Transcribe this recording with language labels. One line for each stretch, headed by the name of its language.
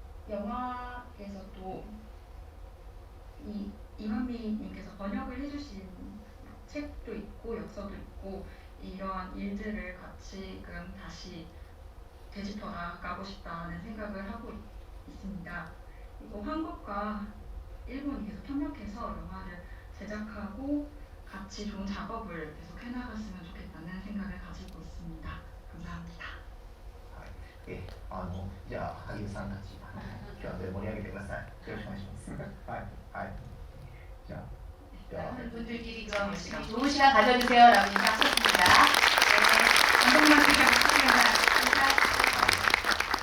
Korean: 영화에서 또 이만미님께서 번역을 해주신 책도 있고 역서도 있고 이러한 일들을 같이금 다시 되짚어 나가고 싶다는 생각을 하고 있습니다. 그리고 한국과 일본이 계속 협력해서 영화를 제작하고 같이 좋은 작업을 계속 해나갔으면 좋겠다는 생각을 가지고 있습니다. 감사합니다.
Japanese: じゃあ俳優さんたち今日は盛り上げてください。よろしくお願いします。はいはい。じゃあ
Korean: 많은 분들끼리 그럼 열심히 좋은 시간 가져주세요라고 인사하셨습니다. 네, 감독님한테 감사합니다.